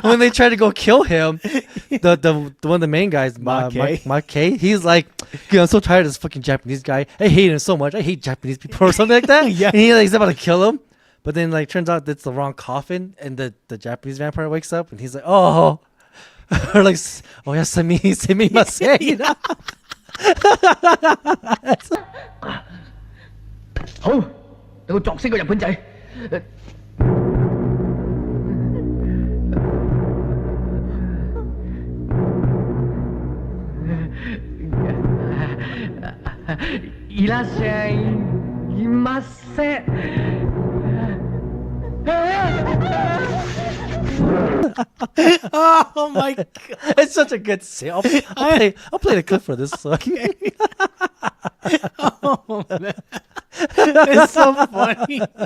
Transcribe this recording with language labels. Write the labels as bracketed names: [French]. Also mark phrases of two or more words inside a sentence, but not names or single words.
[English] when they try to go kill him, the one of the main guys, Mackay, he's like, I'm so tired of this fucking Japanese guy. I hate him so much. I hate Japanese people or something like that. Yeah, and he's about to kill him, but then like turns out it's the wrong coffin, and the Japanese vampire wakes up and he's like, oh. Or like, oh yeah, sumimasen. [Cantonese] 好，你個作死個日本仔。 [Japanese] いらっしゃいませ。 [English] Oh my god, it's such a good scene. I'll play the clip for this. Okay. Oh man, it's so funny.